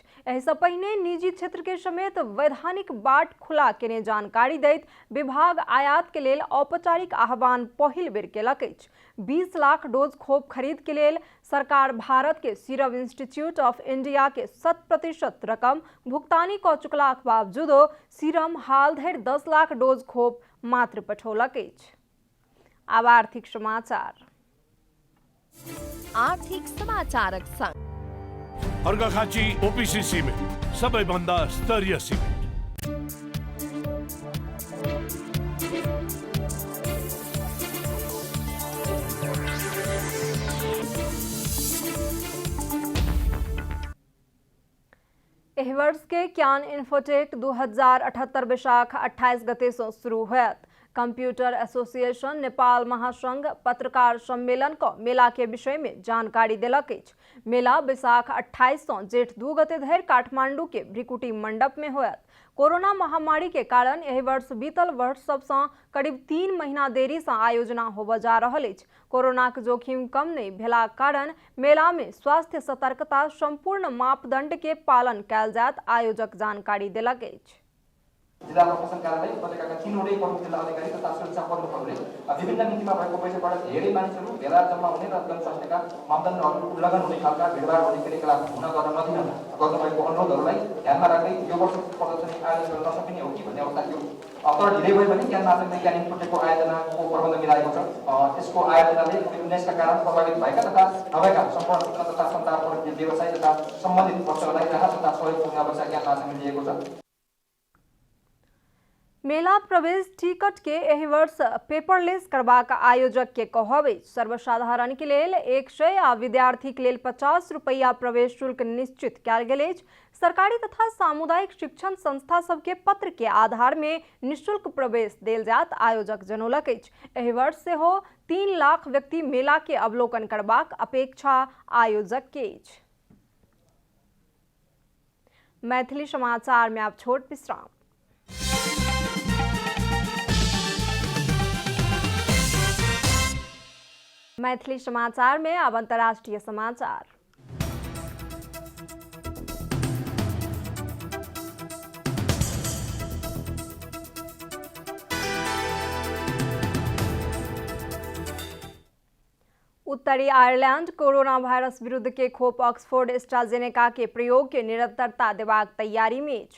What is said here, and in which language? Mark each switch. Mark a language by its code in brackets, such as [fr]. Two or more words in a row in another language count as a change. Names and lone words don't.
[mai] एहि सँ पहिने निजी क्षेत्र के समेत वैधानिक बाट खुला केने जानकारी दैत विभाग आयात के लेल औपचारिक आह्वान पहिल बेर केलक अछि। 20 लाख डोज खोप खरीद के लेल सरकार भारत के सीरम इंस्टीट्यूट ऑफ इंडिया के 100% रकम भुगतानी क चुकलाक बावजूदो सीरम हाल धरि 10 लाख डोज खोप मात्र पठौलक अछि। आब आर्थिक समाचारक संग [ne] अर्घाखाँची ओपिसी सिमेन्ट सबैभन्दा स्तरीय सिमेन्ट। [mai] एहि वर्ष के क्यान इन्फोटेक 2078 वैशाख 28 गते से शुरू होयत। कंप्यूटर एसोसिएशन नेपाल महासंघ पत्रकार सम्मेलन को मेला के विषय में जानकारी दिलक अछि। मेला वैशाख 28 से जेठ 2 गते धरि काठमांडू के भ्रिकुटी मंडप में होयत। कोरोना महामारी के कारण एहि वर्ष बीतल वर्ष सबसे करीब 3 महीना देरी से आयोजना होबय जा रहल अछि। कोरोना के जोखिम कम नहीं भेला कारण मेला में स्वास्थ्य सतर्कता संपूर्ण मापदंड के पालन कयल जायत आयोजक जानकारी दिलक अछि। [ne] जिल्ला प्रशासन कार्यालय उपत्यकाका 3वटै प्रमुख जिल्ला अधिकारी तथा सुरक्षा प्रमुखहरूले विभिन्न नीतिमा भएको पैसाबाट धेरै मानिसहरू भेला जम्मा हुने र जनस्वास्थ्यका मापदण्डहरू उल्लङ्घन हुने खालका भिडभाड हुने क्रियाकलाप हुन गर्न नदिन गर्नुभएको अनुरोधहरूलाई ध्यानमा राख्दै यो वर्षको प्रदर्शनी आयोजन गर्न नसकिने हो कि भन्ने अवस्था थियो। तर ढिलै भयो भने क्यान महासंघले क्यान इन्फोटेकको आयोजनाको प्रबन्ध मिलाएको छ। यसको आयोजनाले कोभिड-19 का कारण प्रभावित भएका तथा नभएका सम्पूर्ण सूचना तथा सञ्चार व्यवसाय तथा सम्बन्धित पक्षहरूलाई राहत तथा सहयोग पुग्ने अवस्था क्यान महासंघले लिएको छ। [mai] मेला प्रवेश टिकट के एहि वर्ष पेपरलेस करबाक आयोजक के कहब अछि। सर्वसाधारण के लेल 100 आ विद्यार्थी के लेल 50 रुपैया प्रवेश शुल्क निश्चित कयल गेल अछि। सरकारी तथा सामुदायिक शिक्षण संस्था सबके पत्र के आधार में निःशुल्क प्रवेश देल जायत आयोजक जनौलक अछि। एहि वर्ष से हो 3 लाख व्यक्ति मेला के अवलोकन करबाक अपेक्षा आयोजक के अछि। मैथिली समाचार में आप छोट विश्राम। मैथिली समाचार में अब अंतर्राष्ट्रीय समाचार। उत्तरी आयरलैंड कोरोना वायरस विरुद्ध के खोप ऑक्सफोर्ड एस्ट्राजेनेका के प्रयोग के निरंतरता देबाक तैयारी में अछि।